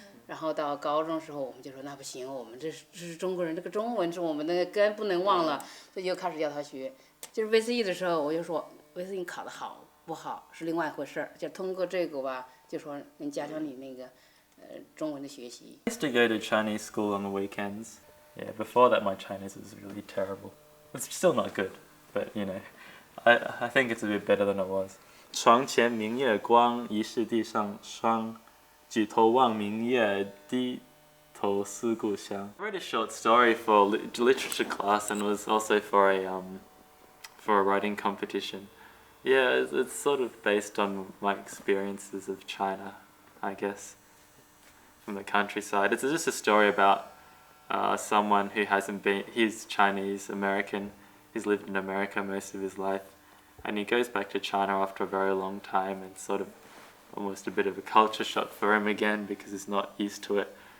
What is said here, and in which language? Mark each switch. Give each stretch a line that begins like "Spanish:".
Chinese: 然后到高中时候，我们就说那不行，我们这是中国人，这个中文是我们的根，不能忘了，所以就开始叫他学。就是 VCE 的时候，我就说 VCE 考得好不好是另外一回事儿，就通过这个吧，就说能加强你那个中文的学习。
English: I used to go to Chinese school on the weekends. Yeah, before that my Chinese was really terrible. It's still not good, but you know, I think it's a bit better than it was.
Chinese: 床前明月光，疑是地上霜。举头望明月，低头思故乡。
English: I read a short story for literature class and was also for a writing competition. Yeah, it's sort of based on my experiences of China, I guess, from the countryside. It's just a story about someone who he's Chinese American, he's lived in America most of his life, and he goes back to China after a very long time and sort of almost a bit of a culture shock for him again because he's not used to it.